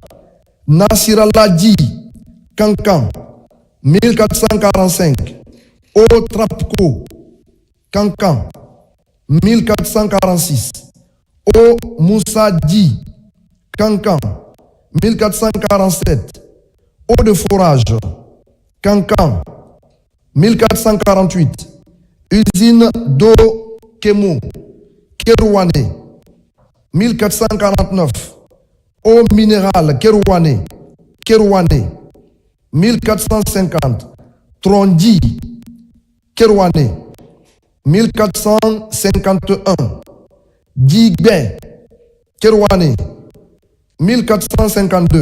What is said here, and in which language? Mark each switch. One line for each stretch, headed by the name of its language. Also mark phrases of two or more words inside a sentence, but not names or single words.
French: Nasiralaji, Kankan, 1445. O Trapko, Kankan, 1446. O Moussadji, Kankan, 1447. Eau de forage, Kankan, 1448. Usine d'eau Kemo, Kerouane, 1449. Eau minérale Kerouane, 1450. Trondi, Kerouane, 1451. Digbe, Kerouane, 1452.